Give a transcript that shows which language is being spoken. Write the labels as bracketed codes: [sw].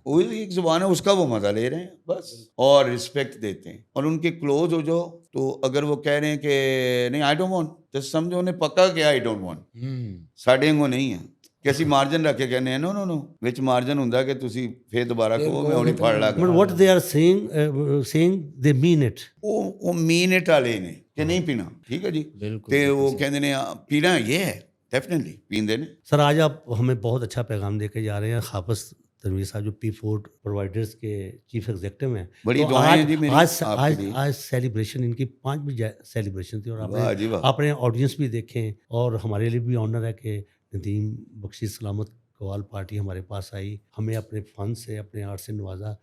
[ur] وہ ایک زبان ہے, اس کا وہ مزہ لے رہے ہیں بس, اور رسپیکٹ دیتے ہیں. اور ان کے کلوز ہو جاؤ تو اگر وہ کہہ رہے ہیں کہ نہیں [en] I don't want, [ur] تو سمجھو انہیں پکا کہ آئی ڈونٹ وانٹ, [pa] ساڈے کو نہیں ہے کہ اسی مارجن رکھ کے کہنے ہیں نو نو نو, وچ مارجن ہوندا کہ تسی پھر دوبارہ کہو میں ہونی پھڑ لا. [en] but what they are seeing they mean it, [pa] وہ [en] mean it [pa] والے نے کہ نہیں پینا, ٹھیک ہے جی, تے وہ کہندے نے پینا یہ ہے ڈیفینیٹلی پیندے نے. [ur] سر آج آپ ہمیں بہت اچھا پیغام دے کے جا رہے ہیں. حافظ تنویر صاحب جو P4 پرووائڈرز کے چیف ایگزیکٹو ہیں, بڑی دعائیں ہیں جی میری آپ کے لیے. آج سیلیبریشن ان کی 5ویں سیلیبریشن تھی, اور آپ نے آڈینس بھی دیکھیں, اور ہمارے لیے بھی آنر ہے کہ ندیم بخشی سلامت قوال پارٹی ہمارے پاس آئی, ہمیں اپنے فن سے اپنے آرٹ سے نوازا.